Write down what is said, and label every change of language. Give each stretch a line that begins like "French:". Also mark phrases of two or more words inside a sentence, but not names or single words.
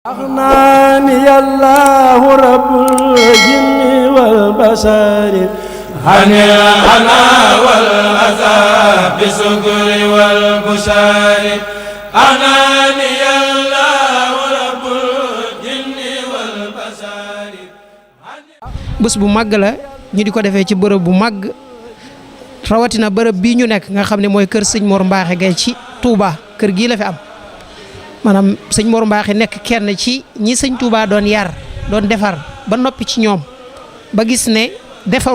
Arabic: أغناني الله رب الجن والبشر عن الأنا والأذى بسكر والبشر أغناني الله رب الجن والبشر.
Wolof: bés bu màgg la ñu di ko defee ci bërëb bu màgg rawatina bërëb bii ñu nekk nga xam ne mooy kër sëñ Mor Mbaaxe Gaye ci Touba kër gii la fi am. maanaam sëñ Mor Mbaaxe nekk kenn ci ñi sëñ Touba doon yar doon defar ba noppi ci ñoom ba gis ne defaru